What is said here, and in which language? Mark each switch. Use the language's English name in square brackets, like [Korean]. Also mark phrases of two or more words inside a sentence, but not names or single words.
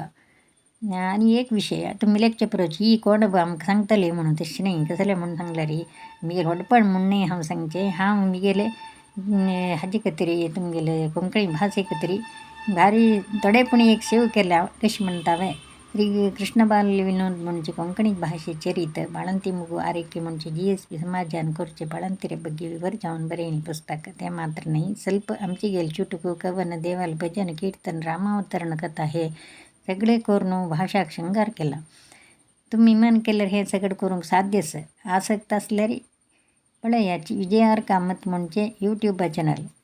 [Konkani] आनी एक विशय तुमी लेखचे परोच ही कोण आमकां सांगतले म्हणून तशें न्ही. कसलें म्हणून सांगल्यार म्हगेलें व्हडपण म्हूण न्ही हांव सांगचें. हांव म्हगेले हाजे खातीर तुमगेले कोंकणी भाशे खातीर भारी थोडेपणी एक सेव केल्या. कशें म्हणटा हांवें श्री कृष्ण बाल विनोद म्हणचे कोंकणी भाशे चरित [Kannada] ಬಾಳಂತಿ ಮಗು ಆರೈಕೆ ಮುಂಚೆ GSB ಸಮಾಜಾನ ಕೊರ್ಚೆ ಬಾಳಂತಿರ ಬಗ್ಗೆ ವಿವರ [Konkani] जावन बरें पुस्तक. ते मात्र नाही ಸ್ವಲ್ಪ आमचे गेले चुटुकू कवन देवाल भजन कीर्तन रामावतरण कथा हे सगळे करून भाषाक शृंगार केला. तुम्ही मन केल्यार हे सगळं करूंक साध्यच. आसक्त असल्यार पळयाची विजयार कामत म्हणचे [English] YouTube channel.